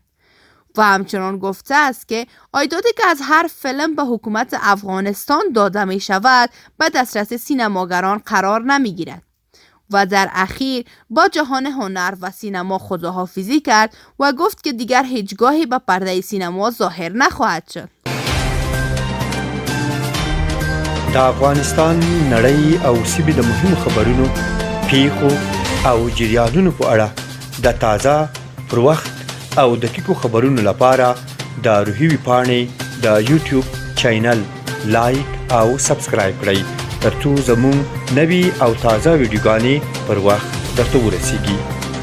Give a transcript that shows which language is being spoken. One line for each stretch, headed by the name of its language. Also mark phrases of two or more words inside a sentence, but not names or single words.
Persian: و همچنان گفته است که عایداتی که از هر فیلم به حکومت افغانستان داده می شود به دسترس سینماگران قرار نمی گیرد. و در اخیر با جهان هنر و سینما خداحافظی کرد و گفت که دیگر هیچگاهی به پرده سینما ظاهر نخواهد شد.
Pashto: د افغانستان نړۍ او سیمې د مهمو خبرونو، پیښو او جریانونو په اړه د تازه، پر وخت او دقیقو خبرونو لپاره د روحي ویبپاڼې د یوټیوب چینل لایک او سبسکرایب کړئ ترڅو زموږ نوي او تازه ویډیوګانې پر وخت درته ورسیږي.